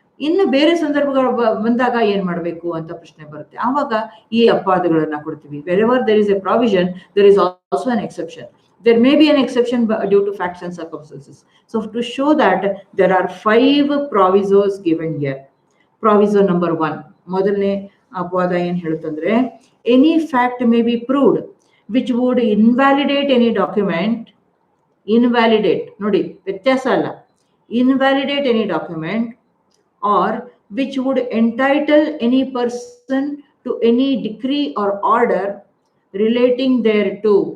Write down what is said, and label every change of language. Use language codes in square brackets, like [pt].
[kn] ಇನ್ನು ಬೇರೆ ಸಂದರ್ಭಗಳು ಬಂದಾಗ ಏನ್ ಮಾಡಬೇಕು ಅಂತ ಪ್ರಶ್ನೆ ಬರುತ್ತೆ. ಆವಾಗ ಈ ಅಪವಾದಗಳನ್ನ ಕೊಡ್ತೀವಿ. [en] wherever there is a provision, there is also an exception. There may be an exception due to facts and circumstances. So to show that there are 5 provisos given here. Proviso number 1, [kn] ಮೊದಲನೇ ಅಪವಾದ ಏನ್ ಹೇಳುತ್ತಂದ್ರೆ, [en] any fact may be proved which would invalidate any document. [kn] Invalidate ನೋಡಿ, ವ್ಯತ್ಯಾಸ ಅಲ್ಲ. [en] Invalidate any document or which would entitle any person to any decree or order relating thereto.